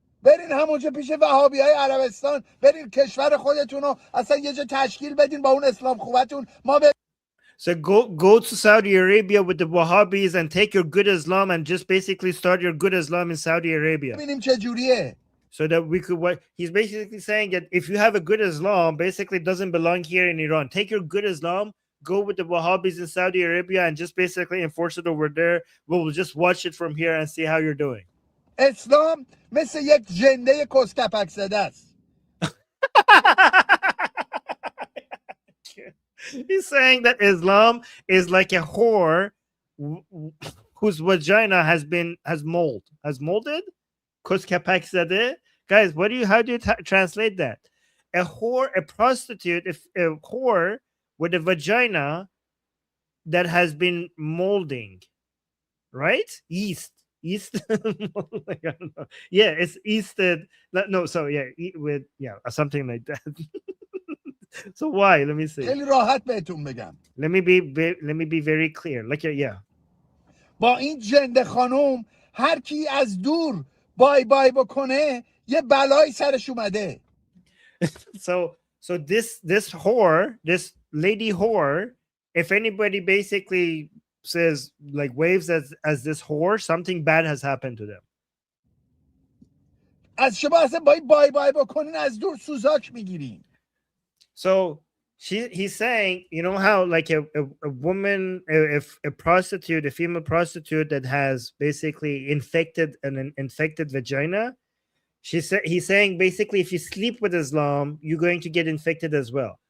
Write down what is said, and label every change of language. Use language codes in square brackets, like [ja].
[fa] برین همونجا پیش وهابی های عربستان برین کشور خودتون رو اصلا یه جا تشکیل بدین با اون اسلام خوبتون ما [en] So go to Saudi Arabia with the Wahhabis and take your good Islam and just basically start your good Islam in Saudi Arabia. [fa] ببینیم چه جوریه. [en] So that we could what he's basically saying that if you have a good Islam, basically it doesn't belong here in Iran. Take your good Islam, go with the Wahhabis in Saudi Arabia and just basically enforce it over there. We'll just watch it from here and see how you're doing. [fa] اسلام مثل یک جنده کسکپک زده است. [en] He's saying that Islam is like a whore whose vagina has molded. Kuskapak zade. Guys, how do you translate that? A whore, a prostitute, a whore with a vagina that has been molding, right? Yeast. Like, I don't know. Yeah, it's yeasted. No, so yeah, something like that. So why? Let me see. [fa] خیلی راحت بهتون بگم. [en] Let me be very clear. Like yeah. [fa] با این جنده خانم هر کی از دور بای بکنه یه بلایی سرش اومده. [en] So this whore, this lady whore, if anybody basically says like waves as this whore, something bad has happened to them. [fa] از شما اصلا بای بکنین از دور سوزاک میگیرین. [en] So he's saying, you know how like a woman, if a prostitute, a female prostitute that has basically an infected vagina, he's saying basically if you sleep with Islam, you're going to get infected as well.